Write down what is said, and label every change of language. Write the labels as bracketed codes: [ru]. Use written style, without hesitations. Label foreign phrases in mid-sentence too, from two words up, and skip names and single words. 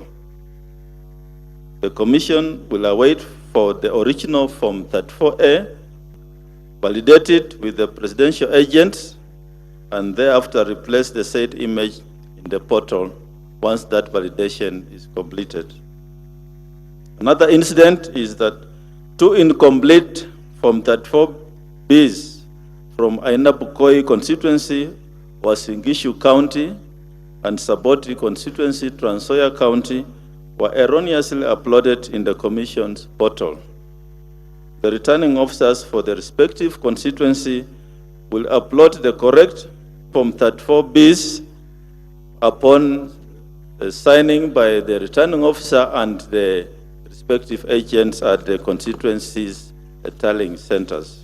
[en] The Commission will await for the original Form 34A, validate it with the presidential agents, and thereafter replace the said image in the portal once that validation is completed. Another incident is that 2 incomplete Form 34Bs from Ainabukoi constituency, Wasingishu County, and Saboti constituency, Trans Nzoia County, were erroneously uploaded in the Commission's portal. The returning officers for the respective constituency will upload the correct Form 34Bs upon signing by the returning officer and the respective agents at the constituency's tallying centers.